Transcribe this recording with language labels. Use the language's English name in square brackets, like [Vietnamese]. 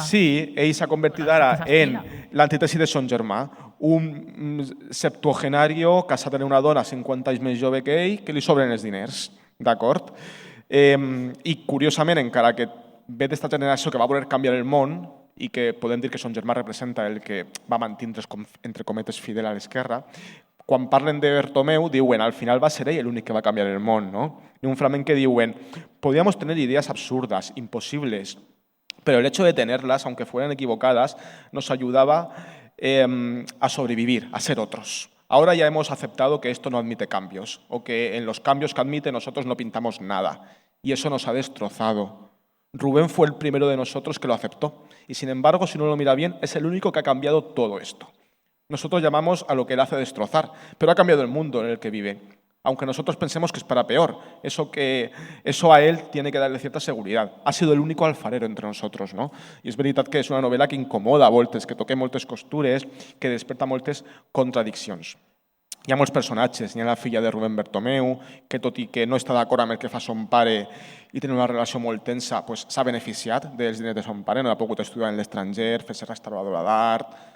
[Catalan] Sí, ell s'ha convertit ara en l'antítesi de son germà, un septuagenario casat amb una dona 50 anys més jove que ell, que li sobren els diners, d'acord? I curiosament, encara que ve d'esta generació que va voler canviar el món i que podem dir que son germà representa el que va mantindre's, entre cometes, fidel a l'esquerra, quan parlen de Bertomeu, diuen, al final va ser ell l'únic que va canviar el món, no? I un fragment que diuen, [Spanish] podíamos tener ideas absurdas, imposibles, pero el hecho de tenerlas, aunque fueran equivocadas, nos ayudaba a sobrevivir, a ser otros. Ahora ya hemos aceptado que esto no admite cambios, o que en los cambios que admite nosotros no pintamos nada, y eso nos ha destrozado. Rubén fue el primero de nosotros que lo aceptó, y sin embargo, si uno lo mira bien, es el único que ha cambiado todo esto. Nosotros llamamos a lo que él hace destrozar, pero ha cambiado el mundo en el que vive, aunque nosotros pensemos que es para peor. Eso a él tiene que darle cierta seguridad. Ha sido el único alfarero entre nosotros, no? [Catalan] I és veritat que és una novel·la que incomoda a voltes, que toca moltes costures, que desperta moltes contradiccions. Hi ha molts personatges, hi ha la filla de Rubén Bertomeu, que tot i que no està d'acord amb el que fa son pare i té una relació molt tensa, s'ha beneficiat dels diners de son pare, no ha pogut estudiar en l'estranger, fer-se restauradora d'art.